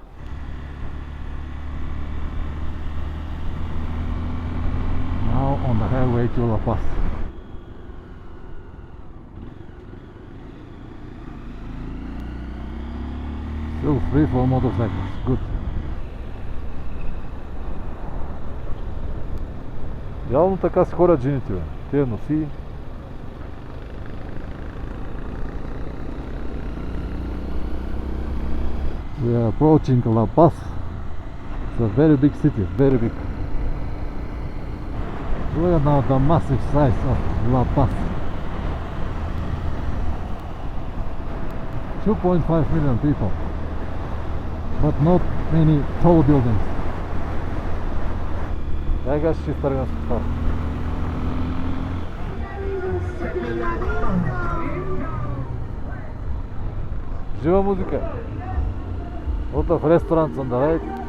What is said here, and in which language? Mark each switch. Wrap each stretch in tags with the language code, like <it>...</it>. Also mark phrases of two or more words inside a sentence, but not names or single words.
<en>Now on the highway to La Paz. Still free for motorcycles, good.</en> <bg>Явно така се ходят жените, бе. Те носи.</bg> <en>We are approaching La Paz. It's a very big city, very big. Look at now the massive size of La Paz. 2.5 million people, but not many tall buildings. I guess she's starting to start.</en> <bg>Жива музика.</bg> <en>Lot of restaurants on the right.</en>